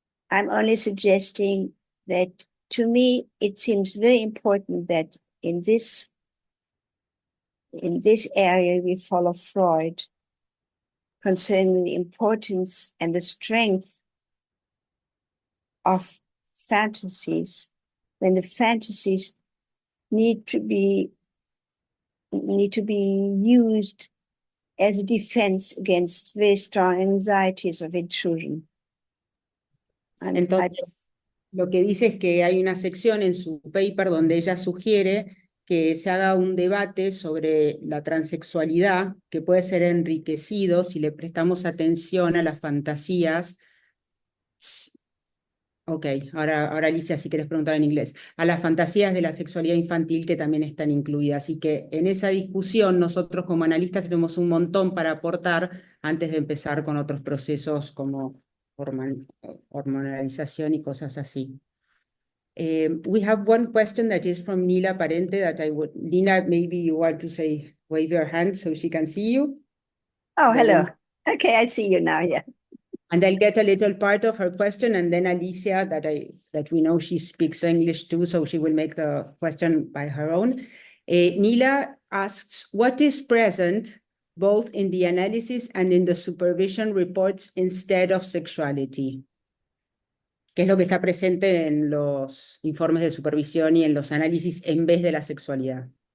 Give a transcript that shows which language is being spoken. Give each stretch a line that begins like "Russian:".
English: I'm only suggesting that to me, it seems very important that in this area we follow Freud concerning the importance and the strength of fantasies, when the fantasies need to be used as a defense against very strong anxieties of children.
Spanish: Entonces, lo que dice es que hay una sección en su paper donde ella sugiere que se haga un debate sobre la transexualidad que puede ser enriquecido si le prestamos atención a las fantasías. Ok, ahora Alicia, si quieres preguntar en inglés, a las fantasías de la sexualidad infantil que también están incluidas. Así que en esa discusión nosotros como analistas tenemos un montón para aportar antes de empezar con otros procesos como hormonalización y cosas así.
English: We have one question that is from Nila Parente that Nila, maybe you want to say, wave your hand so she can see you. Oh, hello. Okay, I see you now, yeah. And I'll get a little part of her question, and then Alicia, that we know she speaks English too, so she will make the question by her own. Nila asks, what is present both in the analysis and in the supervision reports instead of sexuality?
Spanish: ¿Qué es lo que está presente en los informes de supervisión y en los análisis en vez de la sexualidad?